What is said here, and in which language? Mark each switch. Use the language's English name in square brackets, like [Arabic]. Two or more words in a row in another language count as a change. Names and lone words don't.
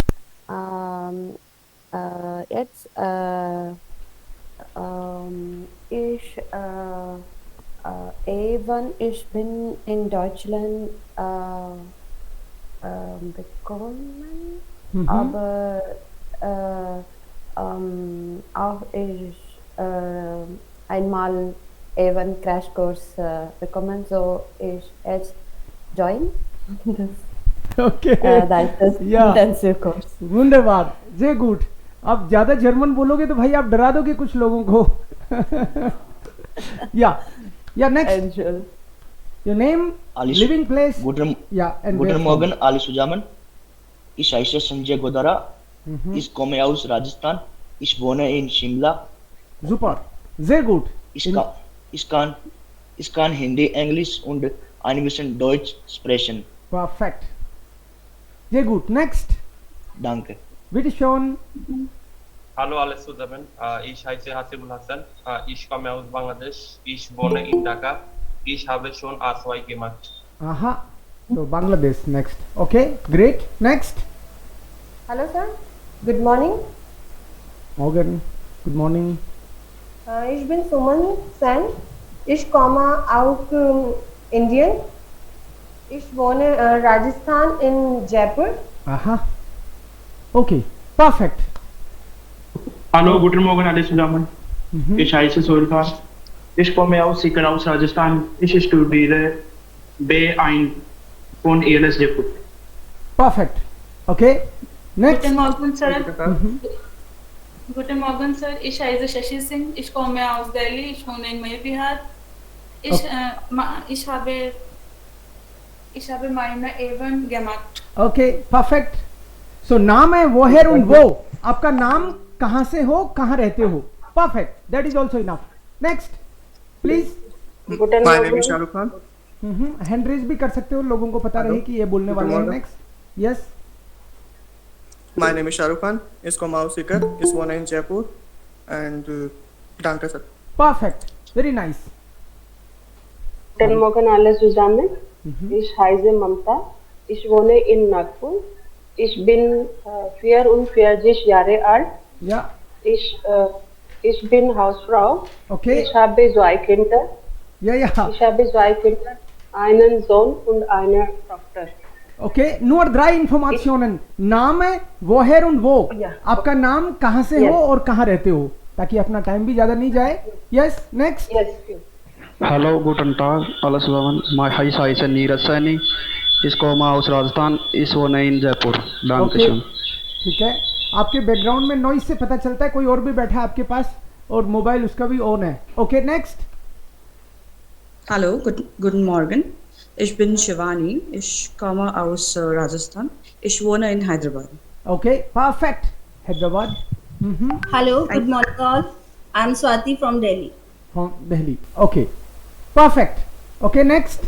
[German] Jetzt ich A1 ich bin in Deutschland bekommen, aber auch ich einmal A1 [English] Crash Course [German] bekommen, so ich jetzt join das [English] Okay. Yeah. intensive course. [German] Wunderbar, sehr gut. [Hindi] आप ज्यादा जर्मन बोलोगे तो भाई आप डरा दोगे कुछ लोगों को. [English] Yeah, next. Angel. Your name, Ali living place. [German] Guten, [English] Yeah, and where [German] Guten [English] from? [German] Morgen, Ali Sujaman. Ich heiße Sanjay Godara. Ich komme aus Rajasthan. Ich wohne in Shimla. Super, sehr gut. Ich kann Hindi, Englisch und ein bisschen Deutsch sprechen. Perfect. Sehr gut. Next. Danke. Bitte schon. Hallo alles zusammen, ich heiße Hasibul Hassan, ich komme aus Bangladesch, ich wohne in Dhaka, ich habe schon A2 gemacht. [English] Aha. So Bangladesh next. Okay, great. Next. Hello sir, good morning. Morgan. Good morning. [German] Ich bin Suman Sen. Ich komme aus Indien. Ich wohne Rajasthan in Jaipur. Aha. Okay, perfect. Hallo, guten Morgen, alle zusammen. Ich heiße Sultan. Ich komme aus Sikar aus Rajasthan. Ich studiere B1 von ELS Jaipur. [English] Perfect. Okay. Next. [German] Guten Morgen, Sir. Guten Morgen, Sir. Ich heiße Shashi Singh. Ich komme aus Delhi. Ich wohne in Mayur. Ich habe meine A1 gemacht. [English] Okay, perfect. So [Hindi] नाम है वो है और वो. आपका नाम कहाँ से हो, कहाँ रहते हो. [English] Perfect. That is also enough. Next, please. My name is Shahrukh Khan. hand raise [Hindi] भी कर सकते हो, लोगों को पता रहे कि ये बोलने वाले हैं। [English] next, yes. My name is Shahrukh Khan. Is from House Seeker. Is born in Jaipur, and danke sir. Perfect. Very nice. [German] Guten Morgen alle zusammen. Ich heiße Mamta. Ich wohne in Nagpur. Ich bin 44 Jahre alt. Ja. Ich bin Hausfrau. Okay. Ich habe 2 Kinder. Ja. Ich habe 2 Kinder, einen Sohn und eine Tochter. ओके, nur 3 Informationen. [Hindi] नाम है [German] woher und wo. [Hindi] आपका नाम कहाँ से हो और कहाँ रहते हो, ताकि अपना टाइम भी ज्यादा नहीं जाए. [English] yes, next. [German] Hallo, guten Tag, alle zusammen. Ich heiße Neeraj Saini. Ich komme aus Rajasthan. Ich wohne in Jaipur. Dankeschön. [Hindi] ठीक है. आपके बैकग्राउंड में नॉइज से पता चलता है कोई और भी बैठा है आपके पास, और मोबाइल उसका भी ऑन है. [English] okay, next. [German] Hallo, guten Morgen. Ich bin Shivani. Ich komme aus Rajasthan. Ich wohne in Hyderabad. [English] Okay, perfect. Hyderabad. Hello, good morning all. I'm Swati from Delhi. From Delhi. Okay, perfect. Okay, next.